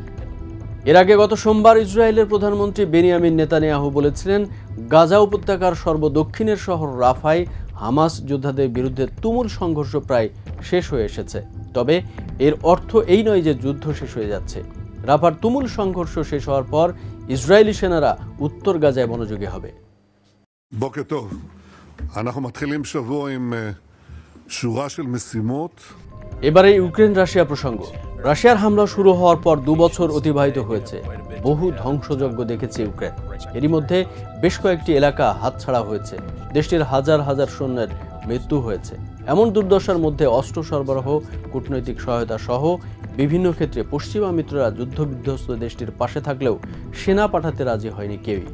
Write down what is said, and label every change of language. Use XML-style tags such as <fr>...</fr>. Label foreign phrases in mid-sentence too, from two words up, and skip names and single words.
<bn>এর আগে গত সোমবার ইসরায়েলের প্রধানমন্ত্রী বেনিয়ামিন নেতানিয়াহু বলেছিলেন, গাজা উপত্যকার সর্বদক্ষিণের শহর রাফায় হামাস যোদ্ধাদের বিরুদ্ধে তুমুল সংঘর্ষ প্রায় শেষ হয়ে এসেছে। তবে এর অর্থ এই নয় যে যুদ্ধ শেষ হয়ে যাচ্ছে। রাফার তুমুল সংঘর্ষ শেষ হওয়ার পর ইসরায়েলি সেনারা উত্তর গাজায় মনোযোগী হবে।</bn> <he>בוקר טוב. אנחנו מתחילים שבוע עם שורה של משימות.</he> <bn>এবারে ইউক্রেন রাশিয়া প্রসঙ্গ। রাশিয়ার হামলা শুরু হওয়ার পর 2 বছর অতিবাহিত হয়েছে। বহু ধ্বংসযজ্ঞ দেখেছে ইউক্রেন। এরই মধ্যে বেশ কয়েকটি এলাকা হাতছাড়া হয়েছে। দেশটির হাজার হাজার সৈন্যের মৃত্যু হয়েছে। এমন দুর্দশার মধ্যে অস্ত্র সরবরাহ, কূটনৈতিক সহায়তা সহ বিভিন্ন ক্ষেত্রে পশ্চিমা মিত্ররা যুদ্ধবিধ্বস্ত দেশটির পাশে থাকলেও সেনা পাঠাতে রাজি হয়নি কেউই।</bn>